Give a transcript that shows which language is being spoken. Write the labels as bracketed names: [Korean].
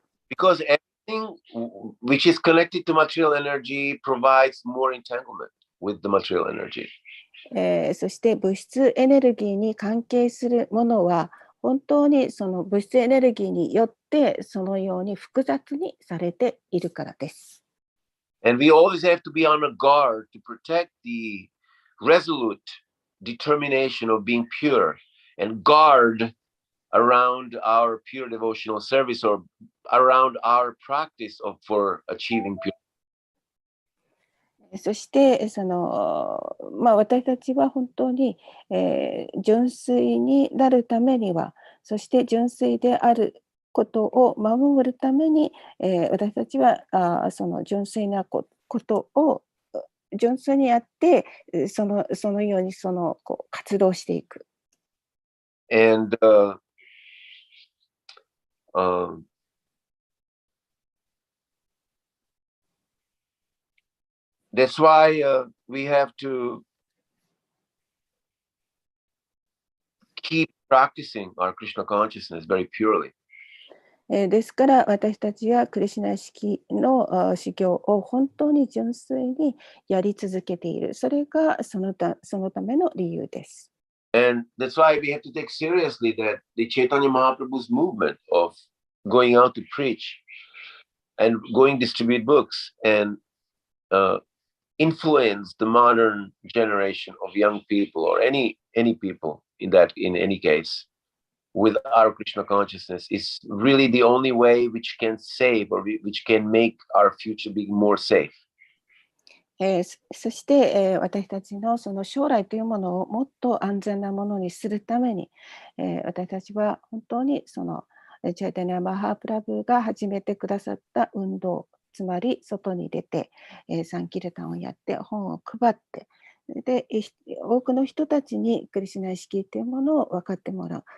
[English] Because everything which is connected to material energy provides more entanglement with the material energy. [Japanese] そして物質エネルギーに関係するものは本当にその物質エネルギーによってそのように複雑にされているからです。 [English] And we always have to be on a guard to protect the resolute determination of being pure and guard around our pure devotional service or around our practice for achieving pure. [Japanese] そして私たちは本当に、純粋になるためには、そして純粋であることを守るために、私たちはその純粋なことを純粋にやって、そのようにこう活動していく。 [English] And that's why we have to keep practicing our Krishna consciousness very purely. [Japanese] ですから私たちはクリシュナ意識の修行を本当に純粋にやり続けている。それがそのための理由です。 [English] And that's why we have to take seriously that the Chaitanya Mahaprabhu's movement of going out to preach and going distribute books and influence the modern generation of young people or any people in any case with our Krishna consciousness is really the only way which can save or which can make our future be more safe. [Japanese] そして、私たちのその将来というものをもっと安全なものにするために、私たちは本当にそのチャイタニア・マハープラブが始めてくださった運動、つまり外に出て、サンキルタンをやって本を配って、で多くの人たちにクリシュナ意識というものを分かってもらう。